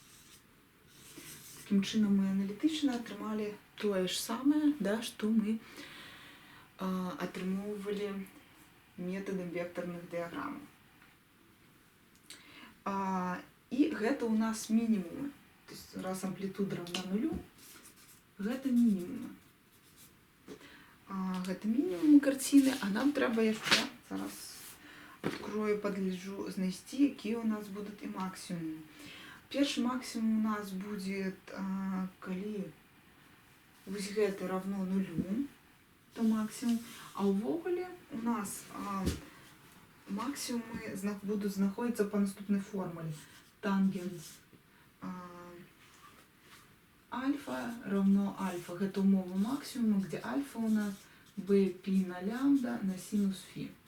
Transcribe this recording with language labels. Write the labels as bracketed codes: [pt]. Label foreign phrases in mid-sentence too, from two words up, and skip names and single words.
[ru] Таким чином мы аналитично отрымали то же самое, да, что мы отрымывали методом векторных диаграмм. И гэта у нас минимумы. То есть раз амплитуда равна нулю, гэта минимумы. Гэта минимумы картины, [be] а нам трэба яшчэ, [ru] зараз открою, подлежу [be] знайсці, якія у нас [ru] будут и максимумы. Першы максимум у нас будет, [be] калі вось гэта [ru] равно нулю, то максимум, [be] а увогуле [ru] у нас максимумы будут находиться по наступной формуле. Тангенс альфа равно альфа. Это умова максимума, где альфа у нас b π на лямбда на синус фи.